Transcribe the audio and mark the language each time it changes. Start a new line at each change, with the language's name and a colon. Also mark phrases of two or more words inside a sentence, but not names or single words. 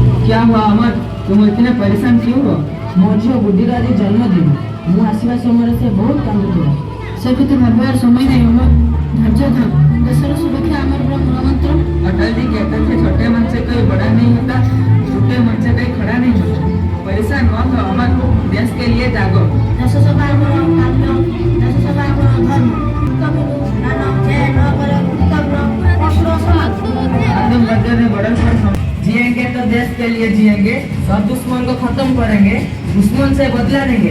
Hindi: क्या हुआ अमर, तुम इतने परेशान क्यों हो?
Odia: ମୋ ଝିଅ ବୁଦ୍ଧିର ଆଜି ଜନ୍ମଦିନ। ମୁଁ ଆସିବା ସମୟରେ ସେ ବହୁତ କାନ୍ଦୁଥିଲା। ସେ କଥା ଭାବିବାର ସମୟ ନାହିଁ ଅମର। ଧୈର୍ଯ୍ୟ ଧର। ଦେଶର ସୁରକ୍ଷା ଆମର ପୁରା ମୂଳ ମନ୍ତ୍ର।
Hindi: अटल जी कहते थे छोटे मन से कोई बड़ा नहीं होता, छोटे मन से कोई खड़ा नहीं होता। परेशान मत हो अमर, देश के लिए जागो।
Odia: ଦେଶ ସେବା ଆମର କାମ୍ୟ, ଦେଶ ସେବା ଆମର ଧର୍ମ।
Hindi: आतंकवादियों ने बड़े पर जिएंगे तो देश के लिए जिएंगे, सब दुश्मन को खत्म करेंगे, दुश्मन से बदला लेंगे।